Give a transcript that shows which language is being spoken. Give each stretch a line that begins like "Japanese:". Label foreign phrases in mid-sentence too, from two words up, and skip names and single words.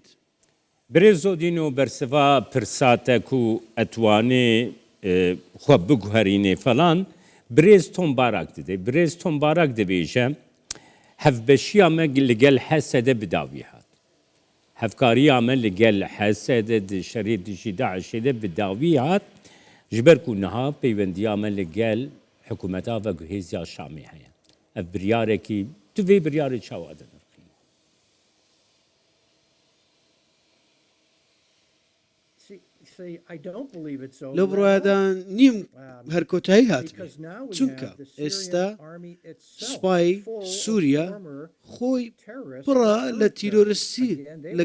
Kurdish: برێزۆ دین و بەرسڤا پرساتێک و ئەتوانێ خۆ بگوهرینێ فەلان برێز تۆمبارک دەدێ برێز تۆمبارک دەبێژە هەفبەشیە مە لەگەل حەسەدە بداوی هات هەفکاریە مە لەگەل حەسەدە شەرێ دژی داعشێدە بداوی هات ji ber ku niha peyvendiya me li gel hikûmeta ve guhêziya Şamê heye. Ev biryarekî tu vê biryarê çawa de nirxîne.
Central Kurdish: لەو بڕوادا نیم هەر کۆتایی هاتبێ چونکە ئێستا سوپای سووریا خۆی پڕە لە تیرۆریستی لە